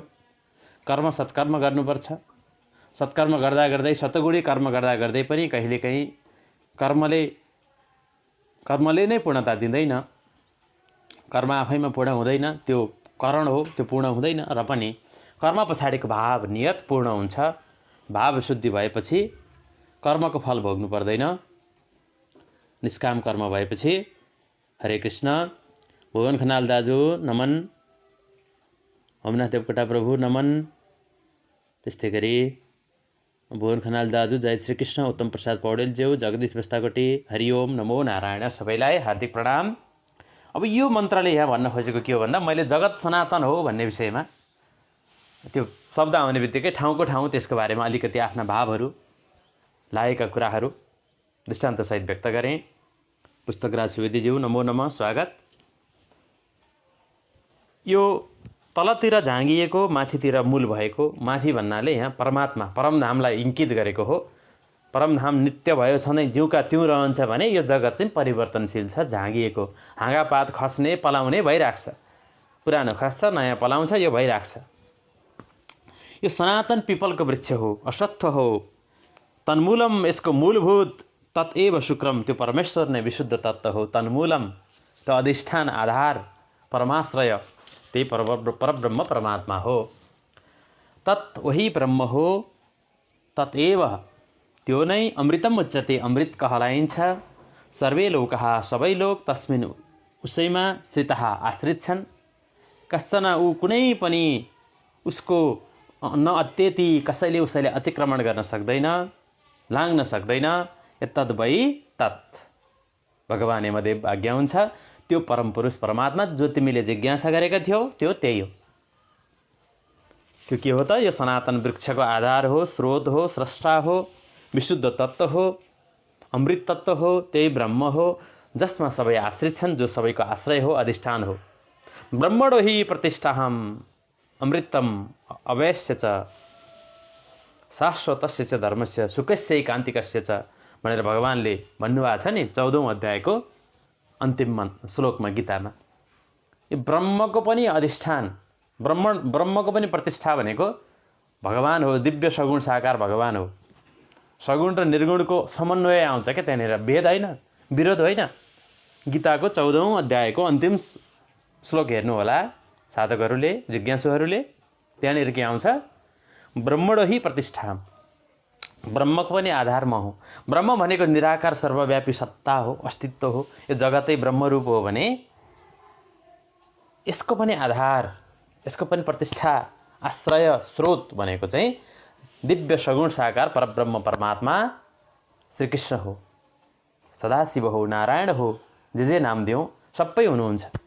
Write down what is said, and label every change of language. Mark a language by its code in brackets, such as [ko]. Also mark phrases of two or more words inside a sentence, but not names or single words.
[ne] कर्म सत्कर्म गर्नुपर्छ। सत्कर्म गर्दा गर्दै, शतगुणी कर्म गर्दा गर्दै पनि कहिलेकाहीँ कर्मले नै पूर्णता दिँदैन। कर्म आफैमा पूर्ण हुँदैन, त्यो करण हो, त्यो पूर्ण हुँदैन। र पनि कर्म पछाडिको भाव, नियत पूर्ण हुन्छ। भाव शुद्धि भएपछि कर्मको फल भोग्नु पर्दैन। निष्काम कर्म भएपछि। हरे कृष्ण। भुवन खनाल दाजु नमन, ओमनाथ देवकोटा प्रभु नमन। त्यस्तै गरी भुवन खनाल दाजु जय श्री कृष्ण। उत्तम प्रसाद पौडेल ज्यू, जगदीश बस्ताकोटी हरिओम, [sa] नमो नारायण। [ne] सबैलाई हार्दिक प्रणाम। अब यो मन्त्रले यहाँ भन्न खोजेको के हो भन्दा, मैले जगत सनातन हो भन्ने विषयमा त्यो शब्द आउने बित्तिकै ठाउँको ठाउँ त्यसको बारेमा अलिकति आफ्ना भावहरू, लागेका कुराहरू दृष्टान्तसहित व्यक्त गरेँ। पुस्तकराज सुवेदीज्यू [sa] नमो नमः, [ne] स्वागत। यो तलतिर झाँगिएको माथितिर मूल भएको, माथि भन्नाले यहाँ परमात्मा परमधामलाई इङ्कित गरेको हो। परमधाम नित्य भयो छँदै जिउका त्यौँ रहन्छ भने यो जगत चाहिँ परिवर्तनशील छ, झाँगिएको। हाँगापात खस्ने पलाउने भइरहेको छ, पुरानो खस्छ नयाँ पलाउँछ, यो भइरहेको छ। यो सनातन पिपलको वृक्ष हो, अश्वत्थ हो। तन्मूलम, यसको मूलभूत [sa] तत्एव शुक्रम, [ne] त्यो परमेश्वर नै विशुद्ध तत्त्व हो। तन्मूलम, त अधिष्ठान आधार परमाश्रय, त्यही परब्रह्म परमात्मा हो। तत्, वही ब्रह्म हो। तत्एव, त्यो नै [sa] अमृतम उच्यते, [ne] अमृत कहलाइन्छ। [sa] सर्वे लोकहा, [ne] सबै लोक तस्मिन्, उसैमा स्थितः, आश्रित छन्। कश्चन, ऊ कुनै पनि उसको [sa] न अत्यति, [ne] कसैले उसैले अतिक्रमण गर्न सक्दैन, लाङ्न सक्दैन। [sa] तद्वै तत्, [ne] भगवान् यमदेव आज्ञा हुन्छ, त्यो परमपुरुष परमात्मा जो तिमीले जिज्ञासा गरेका थियौ त्यो त्यही हो। त्यो के हो त? यो सनातन वृक्षको आधार हो, स्रोत हो, स्रष्टा हो, विशुद्ध तत्त्व हो, अमृत तत्त्व हो, त्यही ब्रह्म हो जसमा सबै आश्रित छन्, जो सबैको आश्रय हो, अधिष्ठान हो। [sa] ब्रह्मणो हि प्रतिष्ठाहम् अमृतम अवश्य च शाश्वतस्य च धर्मस्य सुखस्य कान्तिकस्य च [ne] भनेर भगवानले भन्नुभएको छ नि 14औं अध्यायको अन्तिम श्लोकमा गीतामा। यो ब्रह्मको पनि अधिष्ठान, ब्रह्मको पनि प्रतिष्ठा भनेको भगवान हो, दिव्य सगुण साकार भगवान हो। सगुण र निर्गुणको समन्वय आउँछ क्या त्यहाँनिर, भेद होइन, विरोध होइन। गीताको 14औं अध्यायको अन्तिम श्लोक हेर्नु होला साधकहरूले, जिज्ञासुहरूले, त्यहाँनिर के आउँछ? [sa] ब्रह्मणो हि प्रतिष्ठा, [ne] ब्रह्मको पनि आधार म हो। ब्रह्म भनेको निराकार सर्वव्यापी सत्ता हो, अस्तित्व हो। यो जगतै ब्रह्मरूप हो भने यसको पनि आधार, यसको पनि प्रतिष्ठा, आश्रय, स्रोत भनेको चाहिँ दिव्य सगुण साकार परब्रह्म परमात्मा श्रीकृष्ण हो, सदाशिव हो, नारायण हो, जे नाम दिउँ सबै हुनुहुन्छ।